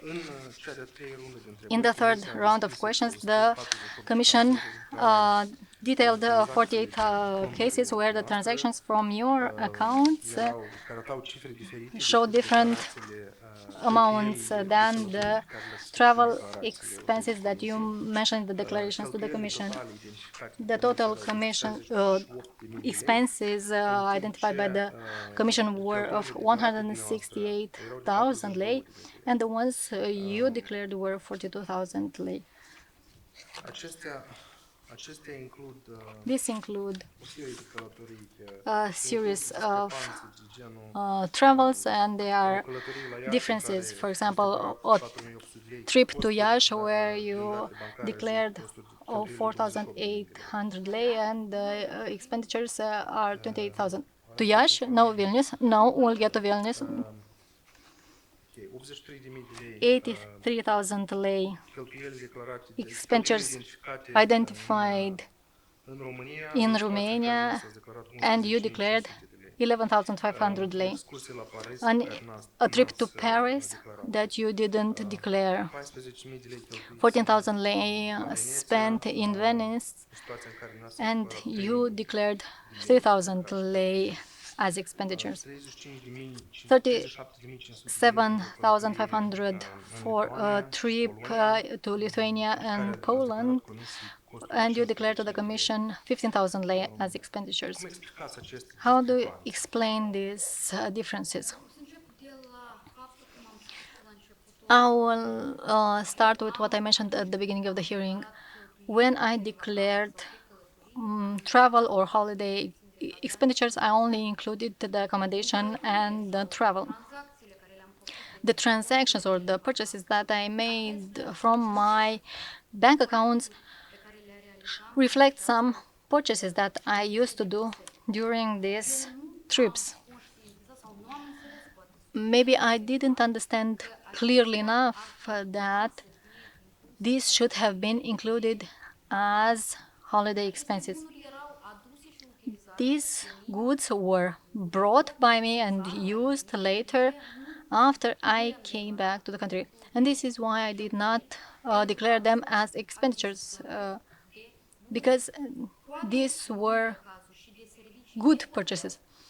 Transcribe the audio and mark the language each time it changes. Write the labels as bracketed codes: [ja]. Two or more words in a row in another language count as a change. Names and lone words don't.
[en] In the third round of questions, the Commission detailed 48 cases where the transactions from your accounts show different amounts than the travel expenses that you mentioned in the declarations to the Commission. The total Commission expenses identified by the Commission were of 168,000 lei, and the ones you declared were 42,000 lei. [ro] Acestea includ [en] This include [ro] o serie de călătorii [en] a series of [ro] discrepanțe de genul [en] travels, and there [ro] o [en] are [ro] călătorie la Iași [en] differences. [ro] care [en] For example, [ro] este [en] a [ro] de 4.800 lei, [en] trip to [ro] costuri [en] Iași where you [ro] blindate bancare, [en] declared [ro] costuri de [en] 4,800 lei, and the expenditures are 28,000. To Iași? No, Vilnius? No, we'll get to Vilnius. [ro] 83.000 de lei [en] 83,000 lei. [ro] cheltuieli declarate [en] Expenditures [ro] identificate [en] identified [ro] în România, [en] in [ro] în situația în care [en] Romania, [ro] s-a declarat [en] and you [ro] 11.500 [en] declared [ro] de lei. [en] 11,500 lei. [ro] Excursie la Paris, [en] And [ro] care [en] a trip to [ro] n-ați [en] Paris [ro] declarat. [en] that you didn't declare. [ro] 14.000 de lei cheltuiți [en] 14,000 lei spent in Venice, [ro] în situația în care n-ați [en] and [ro] declarat [en] you declared 3,000 lei as expenditures. 37,500 for a trip to Lithuania and Poland, and you declared to the Commission 15,000 lei as expenditures. [ro] Cum explicați aceste [en] How do you [ro] discrepanțe? [en] explain these differences? [ro] Încep de la faptul cum am spus la început. [en] I will start with what I mentioned at the beginning of the hearing. When I declared travel or holiday expenditures, I only included the accommodation and the travel. [ro] Tranzacțiile care le-am făcut [en] The transactions or the purchases that I made from my bank accounts reflect some purchases that I used to do during these trips. [ro] sau nu am înțeles, poate [en] Maybe I didn't understand clearly enough that these should have been included as holiday expenses. [ro] erau aduse și utilizate. [en] These goods were brought by me and used later after I came back to the country. And this is why I did not declare them as expenditures, because these were good purchases.